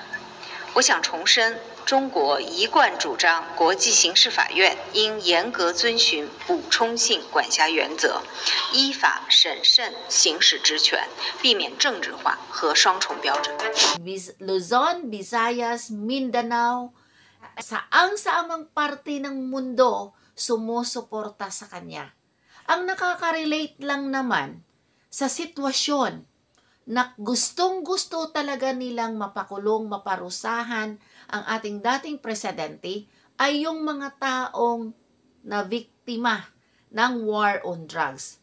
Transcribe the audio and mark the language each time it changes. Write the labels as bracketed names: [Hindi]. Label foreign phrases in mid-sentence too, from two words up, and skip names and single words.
[Chinese] 我想重申，中国一贯主张国际刑事法院应严格遵循补充性管辖原则，依法审慎行使职权，避免政治化和双重标准。 [Filipino] Luzon, Visayas, Mindanao, Saang-saamang parte ng mundo sumusuporta sa kanya. Ang nakaka-relate lang naman sa sitwasyon na gustong-gusto talaga nilang mapakulong, maparusahan ang ating dating presidente ay yung mga taong na biktima ng [English] war on drugs.